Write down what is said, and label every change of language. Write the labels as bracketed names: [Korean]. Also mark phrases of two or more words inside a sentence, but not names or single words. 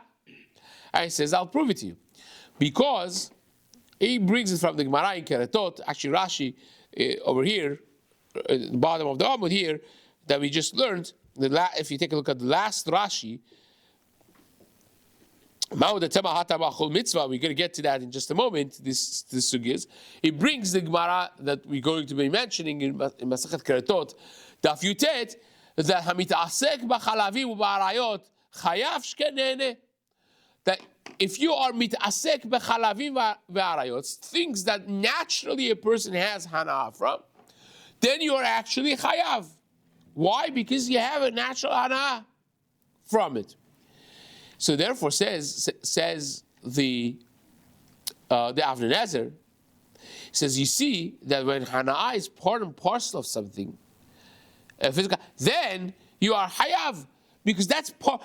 [English] And he says, I'll prove it to you. Because he brings it from the Gemara in Keretot, actually Rashi over here, at the bottom of the Amud here, that we just learned. If you take a look at the last Rashi, we're going to get to that in just a moment, this sugyas. He brings the Gemara that we're going to be mentioning in Masachet Keretot, Daf Yutet, that [Hebrew] המתעסק בחלבים ובעריות חייב שכן נהנה. [English] That if you are [Hebrew] מתעסק בחלבים ועריות, [English] things that naturally a person has hana from, then you are actually chayav. Why? Because you have a natural hana from it. So therefore, says the Avnei Nezer, says you see that when hana is part and parcel of something, physical, then you are hayav, because that's part.